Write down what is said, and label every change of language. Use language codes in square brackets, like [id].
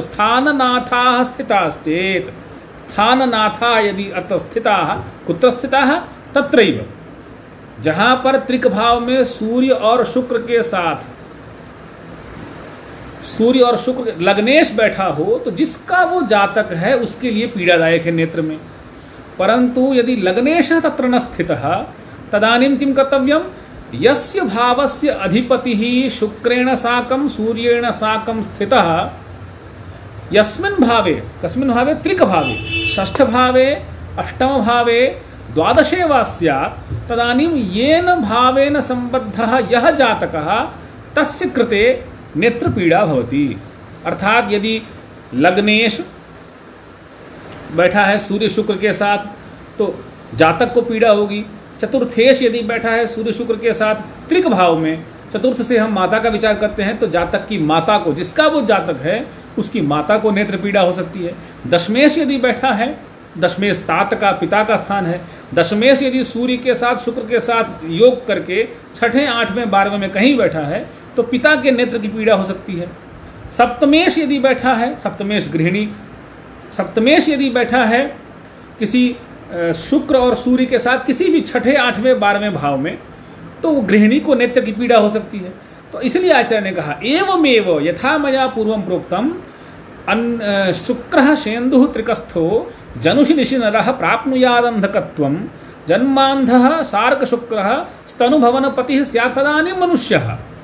[sa] स्थाननाथाः स्थिताश्चेत्, स्थाननाथा यदि अत्र स्थिताः, कुत्र स्थिताः? [hi] तत्रैव, जहां पर त्रिक भाव में सूर्य और शुक्र के साथ, सूर्य और शुक्र लग्नेश बैठा हो, तो जिसका वो जातक है उसके लिए पीड़ादायक है नेत्र में। [sa] परंतु यदि लग्नेश तत्र न स्थितः तदानीं किं कर्तव्यं? यस्य भावस्य अधिपतिः शुक्रेण साकं सूर्येण साकं स्थितः यस्मिन् भावे, कस्मिन् भावे, त्रिक भावे, षष्ठ भावे, अष्टम भावे, द्वादशे वा स्यात् तदानीं येन भावेन संबद्धः यः जातकः तस्य कृते नेत्रपीड़ा भवति। [hi] अर्थात यदि लग्नेश बैठा है सूर्य शुक्र के साथ तो जातक को पीड़ा होगी। चतुर्थेश यदि बैठा है सूर्य शुक्र के साथ त्रिक भाव में, चतुर्थ से हम माता का विचार करते हैं तो जातक की माता को, जिसका वो जातक है उसकी माता को नेत्र पीड़ा हो सकती है। दशमेश यदि बैठा है, दशमेश तात का, पिता का स्थान है। दशमेश यदि सूर्य के साथ शुक्र के साथ योग करके छठे, आठवें, 12वें में कहीं बैठा है तो पिता के नेत्र की पीड़ा हो सकती है। सप्तमेश यदि बैठा है, सप्तमेश गृहिणी, सप्तमेश यदि बैठा है किसी शुक्र और सूर्य के साथ किसी भी छठे, आठवें, 12वें भाव में तो वो गृहिणी को नेत्र की पीड़ा हो सकती है। तो इसलिए आचार्य ने कहा [sa] एवमेव यथा मया पूर्वं प्रोक्तम शुक्रः शेन्दुः त्रिकस्थो जनुषि निशि नरः प्राप्नुयादन्धकत्वं जन्मान्धः सार्कशुक्रः स्तनुभवनपतिः स्यात् तदानीं मनुष्यः